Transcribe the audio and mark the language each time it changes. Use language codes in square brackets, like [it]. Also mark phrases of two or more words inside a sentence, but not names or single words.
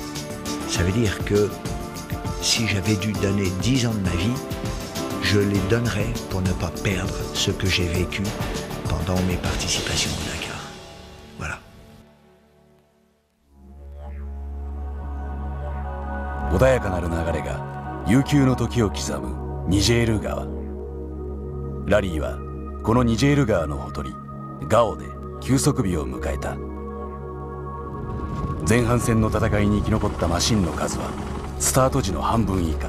[fr] Ça veut dire que si j'avais dû donner 10 ans de ma vie, je les donnerais pour ne pas perdre ce que j'ai vécu pendant mes participations au Dakar. Voilà. [ja] 穏やかなる流れが悠久の時を刻むニジェール川。ラリーはこのニジェール川のほとりガオで休息日を迎えた。前半戦の戦いに生き残ったマシンの数はスタート時の半分以下。